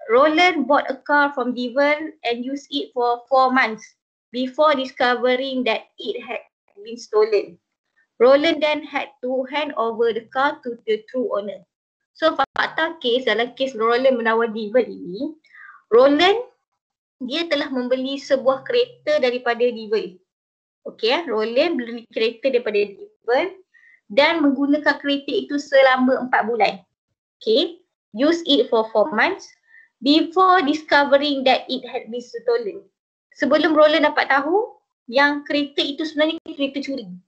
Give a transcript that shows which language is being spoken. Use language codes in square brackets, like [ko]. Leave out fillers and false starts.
[en] Roland bought a car from Dival and used it for 4 months before discovering that it had been stolen. Roland then had to hand over the car to the true owner. [ms] So fakta kes dalam kes Roland menawar Dival ini, Roland dia telah membeli sebuah kereta daripada Dival. Okay, Roland beli kereta daripada Dival dan menggunakan kereta itu selama 4 bulan. [en] Okay, use it for 4 months before discovering that it had been stolen. [ms] Sebelum Roland dapat tahu yang kereta itu sebenarnya kereta curi.